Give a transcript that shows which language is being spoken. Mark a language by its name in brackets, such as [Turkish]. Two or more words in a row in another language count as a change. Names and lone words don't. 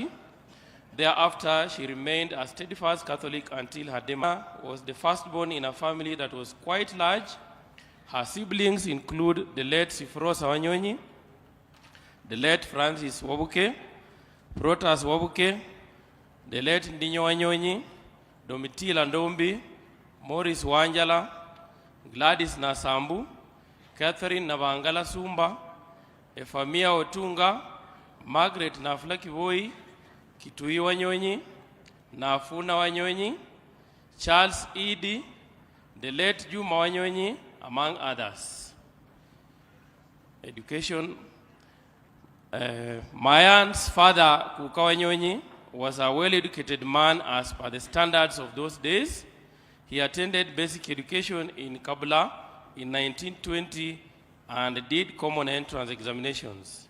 [English] Thereafter, she remained a steadfast Catholic until her death. Was the firstborn in a family that was quite large. Her siblings include the late Sifrosa Wanyonyi, the late Francis Wabuke, Protas Wabuke, the late Ndinyo Wanyonyi, Domitila Ndombi, Morris Wanjala, Gladys Nasambu, Catherine Navangala Sumba, Efamia Otunga, Margaret Nafula Kivoi, Kitui Wanyonyi, Nafuna Wanyonyi, Charles Idi, the late Juma Wanyonyi, among others. Education. Mayan's father, Kuka Wanyonyi, was a well-educated man as per the standards of those days. He attended basic education in Kabula in 1920 and did common entrance examinations.